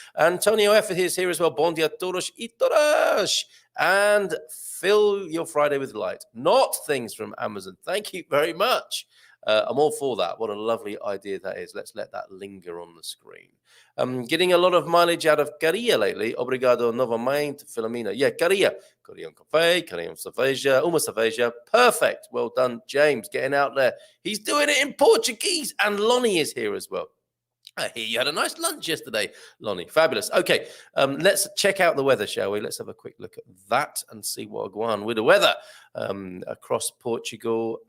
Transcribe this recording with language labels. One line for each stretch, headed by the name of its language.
English: Antonio F is here as well.
Portuguese: Bon dia, todos y todas.
English: And fill your Friday with light. Not things from Amazon. Thank you very much. I'm all for that. What a lovely idea that is. Let's let that linger on the screen. Getting a lot of mileage out of Caria lately.
Portuguese: Obrigado novamente, Filomena. Yeah, Caria. Caria cafe, Caria cerveja, uma cerveja.
English: Perfect. Well done, James. Getting out there. He's doing it in Portuguese. And Lonnie is here as well. I hear you had a nice lunch yesterday, Lonnie. Fabulous. Okay, let's check out the weather, shall we? Let's have a quick look at that and see what will go on with the weather across Portugal.